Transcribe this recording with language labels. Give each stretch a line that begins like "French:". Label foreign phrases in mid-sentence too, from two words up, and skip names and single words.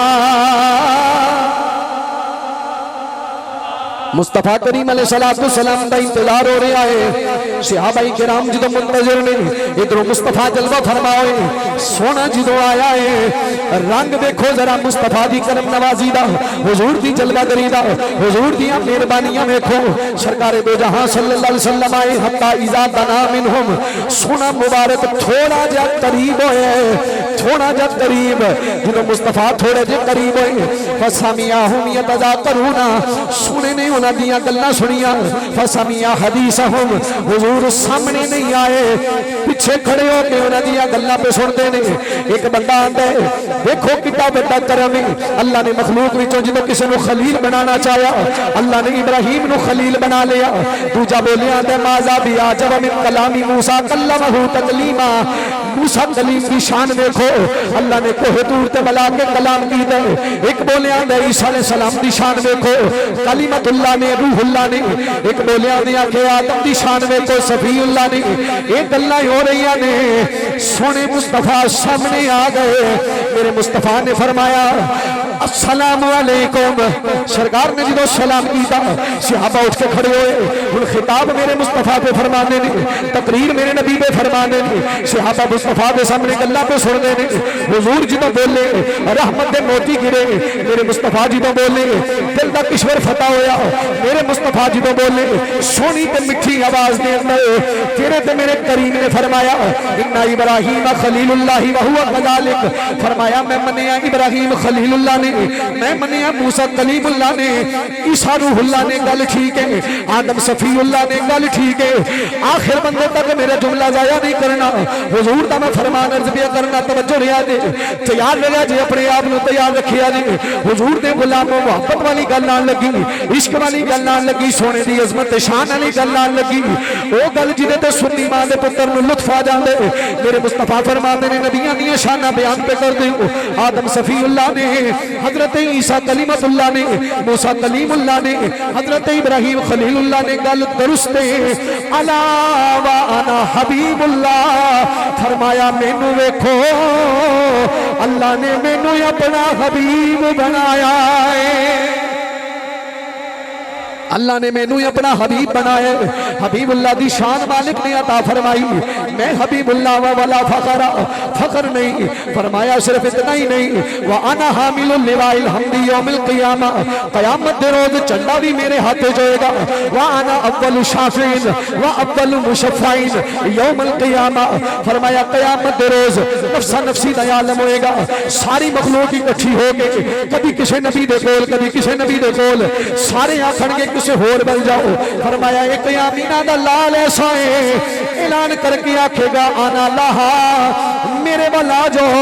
Punjabi: ਮੁਸਤਫ਼ਾ ਕਰੀਮ ਅਲੈਹਿੱਸਲਾਮ ਦਾ ਇੰਤਜ਼ਾਰ ਹੋ ਰਹਾ ਹੈ। ਸਹਾਬਾਈ ਕਿਰਾਮ ਜੋ ਮੁੰਤਜ਼ਿਰ ਨੇ ਇਧਰੋਂ ਮੁਸਤਫ਼ਾ ਜਲਵਾ ਫ਼ਰਮਾਏ, ਸੋਹਣਾ ਜੋ ਆਇਆ ਹੈ ਰੰਗ ਦੇਖੋ ਜ਼ਰਾ ਮੁਸਤਫ਼ਾ ਦੀ ਕਰਮ ਨਵਾਜ਼ੀ ਦਾ, ਹਜ਼ੂਰ ਦੀ ਜਲਵਾਗਰੀ ਦਾ, ਹਜ਼ੂਰ ਦੀ ਮਿਹਰਬਾਨੀਆਂ ਦੇਖੋ। ਸਰਕਾਰ ਦੋ ਜਹਾਂ
Arabic: صلى الله عليه وسلم
Punjabi: ਆਏ
Arabic: حتى إذا دنا منهم,
Punjabi: ਸੋਹਣਾ ਮੁਬਾਰਕ ਥੋੜ੍ਹਾ ਜਾ ਕਰੀਬ ਹੋਏ, ਥੋੜ੍ਹਾ ਜਾ ਕਰੀਬ ਜੋ ਮੁਸਤਫ਼ਾ ਥੋੜ੍ਹੇ ਜੇ ਕਰੀਬ ਹੋਏ,
Arabic: فسمعهم يتذاكرون,
Punjabi: ਸੁਣੇ ਨੇ ਉਨ੍ਹਾਂ ਦੀ ਗੱਲਾਂ ਸੁਣੀਆਂ,
Arabic: فسمع حديثهم,
Punjabi: ਹਜ਼ੂਰ ਸਾਮ੍ਹਣੇ ਨਹੀਂ ਆਏ, ਪਿੱਛੇ ਖੜ੍ਹੇ ਹੋ ਕੇ ਉਨ੍ਹਾਂ ਦੀ ਗੱਲਾਂ ਪੇ ਸੁਣਤੇ ਨੇ। ਇਕ ਬੰਦਾ ਆਂਹਦਾ ਹੈ ਦੇਖੋ ਕਿਤਨਾ ਬੜਾ ਕਰਮ ਹੈ, ਅੱਲਾਹ ਨੇ ਮਖ਼ਲੂਕ ਵਿਚੋਂ ਜੋ ਕਿਸੀ ਕੋ ਖ਼ਲੀਲ ਬਨਾਨਾ ਚਾਹਾ, ਅੱਲਾਹ ਨੇ ਇਬਰਾਹੀਮ ਕੋ ਖ਼ਲੀਲ ਬਨਾ ਲਿਆ। ਦੂਜਾ ਬੋਲਿਆ ਆਂਹਦਾ
Arabic: ماذا بأعجب من كلام موسى كلمه تكليما,
Punjabi: ਮੂਸਾ ਕਲੀਮ ਕੀ ਸ਼ਾਨ ਦੇਖੋ, ਅੱਲਾਹ ਨੇ ਕੋਹ ਤੂਰ ਤੇ ਬੁਲਾ ਕੇ ਕਲਾਮ ਕੀਤੇ। ਇਕ ਬੋਲਿਆ ਆਂਹਦਾ ਈਸਾ
Arabic: عليه السلام
Punjabi: ਕੀ ਸ਼ਾਨ ਦੇਖੋ, ਕਲੀਮਤੁੱਲਾਹ ਨੇ ਰੂਹੁੱਲਾਹ ਨੇ। ਇਕ ਬੋਲਿਆ ਨੇ ਆਖੇ ਆਦਮ ਕੀ ਸ਼ਾਨ ਦੇਖੋ, ਸਫ਼ੀਉੱਲਾਹ ਨੇ। ਯੇ ਗੱਲਾਂ ਹੋ ਰਹੀ ਨੇ ਸੋਹਣੇ ਮੁਸਤਫ਼ਾ ਸਾਮ੍ਹਣੇ ਆ ਗਏ। ਮੇਰੇ ਮੁਸਤਫ਼ਾ ਨੇ ਫ਼ਰਮਾਇਆ
Arabic: السلام عليكم.
Urdu: سرکار نے جو سلام کیا صحابہ اٹھ کے کھڑے ہوئے.
Punjabi: ਹੁਣ ਖ਼ਿਤਾਬ ਮੇਰੇ ਮੁਸਤਫ਼ਾ ਪੇ ਫ਼ਰਮਾਨੇ ਨੇ, ਤਕਰੀਰ ਮੇਰੇ ਨਬੀ ਪੇ ਫ਼ਰਮਾਨੇ ਨੇ, ਸਹਾਬਾ ਮੁਸਤਫ਼ਾ ਕੇ ਸਾਮ੍ਹਣੇ ਗੱਲਾਂ ਪੇ ਸੁਣਤੇ ਨੇ। ਹਜ਼ੂਰ ਜੀ ਤੋ ਬੋਲੇ ਰਹਿਮਤ ਦੇ ਮੋਤੀ ਗਿਰੇ, ਮੇਰੇ ਮੁਸਤਫ਼ਾ ਜੀ ਤੋ ਬੋਲੇ ਦਿਲ ਕਾ ਕਿਸ਼ਵਰ ਫ਼ਤਹ ਹੋਇਆ। ਮੇਰੇ ਮੁਸਤਫ਼ਾ ਜੀ ਤੋ ਬੋਲੇ ਸੋਹਣੀ ਤੇ ਮਿੱਠੀ ਆਵਾਜ਼ ਦੇ ਅੰਦਰ ਤੇਰੇ ਤੇ ਮੇਰੇ ਕਰੀਮ ਨੇ ਫ਼ਰਮਾਇਆ
Arabic: إن إبراهيم خليل الله وهو كذلك.
Punjabi: ਫ਼ਰਮਾਇਆ ਮੈਂ ਮੰਨਿਆ ਇਬਰਾਹੀਮ ਖ਼ਲੀਲੁੱਲਾਹ ਨੇ, ਮੈਂ ਮੰਨਿਆ ਮੂਸਾ ਕਲੀਮੁੱਲਾਹ ਨੇ, ਈਸਾ ਰੂਹੁੱਲਾਹ ਨੇ, ਗੱਲ ਠੀਕ ਹੈ। ਆਦਮ ਸਫ਼ੀਉੱਲਾਹ ਨੇ, ਗੱਲ ਠੀਕ ਹੈ। ਆਖ਼ਿਰ ਬੰਦੇ ਤਕ ਮੇਰਾ ਜੁਮਲਾ ਜ਼ਾਇਆ ਨਹੀਂ ਕਰਨਾ। ਹਜ਼ੂਰ ਦਾ ਮੈਂ ਫ਼ਰਮਾਨ ਅਰਜ਼ ਪਿਆ ਕਰਨਾ, ਤਵੱਜੋ ਰਿਆ ਜੇ, ਤਿਆਰ ਰਹਾ ਜੇ, ਅਪਨੇ ਆਪ ਕੋ ਤਿਆਰ ਰਖਿਆ ਜੇ। ਹਜ਼ੂਰ ਦੇ ਗ਼ੁਲਾਮੋਂ ਮੁਹੱਬਤ ਵਾਲੀ ਗੱਲ ਆਣ ਲੱਗੀ, ਇਸ਼ਕ ਵਾਲੀ ਗੱਲ ਆਣ ਲੱਗੀ, ਸੋਹਣੇ ਦੀ ਅਜ਼ਮਤ ਸ਼ਾਨ ਵਾਲੀ ਗੱਲ ਆਣ ਲੱਗੀ। ਵੋ ਗੱਲ ਜਿਦੇ ਤੇ ਸੁੰਨੀ ਮਾਂ ਦੇ ਪੁੱਤਰ ਨੂੰ ਲੁਤਫ਼ ਆ ਜਾਂਦੇ। ਮੇਰੇ ਮੁਸਤਫ਼ਾ ਫ਼ਰਮਾਤੇ ਨੇ ਨਬੀਆਂ ਦੀ ਸ਼ਾਨਾਂ ਬਿਆਨ ਪੇ ਕਰ ਦਿਓ। ਆਦਮ ਸਫ਼ੀਉੱਲਾਹ ਨੇ, ਹਜ਼ਰਤ ਈਸਾ ਕਲੀਮਤੁੱਲਾਹ ਨੇ, ਮੂਸਾ ਕਲੀਮੁੱਲਾਹ ਨੇ, ਹਜ਼ਰਤ ਇਬਰਾਹੀਮ ਖ਼ਲੀਲੁੱਲਾਹ ਨੇ, ਗੱਲ ਦਰੁਸਤ ਹੈ।
Arabic: ألا وأنا حبيب الله.
Punjabi: ਫ਼ਰਮਾਇਆ ਮੈਨੂੰ ਵੇਖੋ ਅੱਲਾਹ ਨੇ ਮੈਨੂੰ ਅਪਨਾ ਹਬੀਬ ਬਣਾਇਆ ਹੈ। ਅੱਲਾਹ ਨੇ ਮੈਨੂੰ ਅਪਨਾ ਹਬੀਬ ਬਣਾਇਆ। ਹਬੀਬੁੱਲਾਹ ਦੀ ਸ਼ਾਨ ਮਾਲਿਕ ਨੇ ਅਤਾ ਫ਼ਰਮਾਈ। ਮੈਂ ਹਬੀਬੁੱਲਾਹ ਵਾਲਾ ਫ਼ਖ਼ਰਾ ਫ਼ਖ਼ਰ ਨਹੀਂ।
Urdu: فرمایا صرف اتنا ہی نہیں,
Arabic: وأنا حامل لواء الحمد يوم القيامة.
Punjabi: ਕ਼ਯਾਮਤ ਦੇ ਰੋਜ਼ ਝੰਡਾ ਭੀ ਮੇਰੇ ਹਾਥ ਮੇਂ ਹੋਏਗਾ।
Arabic: وأنا أول شافع وأول مشفع يوم القيامة.
Punjabi: ਫ਼ਰਮਾਇਆ ਕ਼ਯਾਮਤ ਦੇ ਰੋਜ਼ ਨਫ਼ਸਾ ਨਫ਼ਸੀ ਦਾ ਆਲਮ ਹੋਏਗਾ। ਸਾਰੀ ਮਖ਼ਲੂਕ ਇਕੱਠੀ ਹੋ ਕੇ ਕਭੀ ਕਿਸੀ ਨਬੀ ਦੇ ਕੋਲ, ਕਭੀ ਕਿਸੀ ਨਬੀ ਦੇ ਕੋਲ, ਸਾਰੇ ਆਖਣਗੇ ਕਿਸੀ ਹੋਰ ਬਨ ਜਾਓ। ਫ਼ਰਮਾਇਆ ਇਕ ਆਮਿਨਾ ਦਾ ਲਾਲ ਐਸਾ ਹੈ, ਐਲਾਨ ਕਰਕੇ ਆਖੇਗਾ
Arabic: أنا لها,
Punjabi: ਮੇਰੇ ਵੱਲ ਆ ਜਾਓ।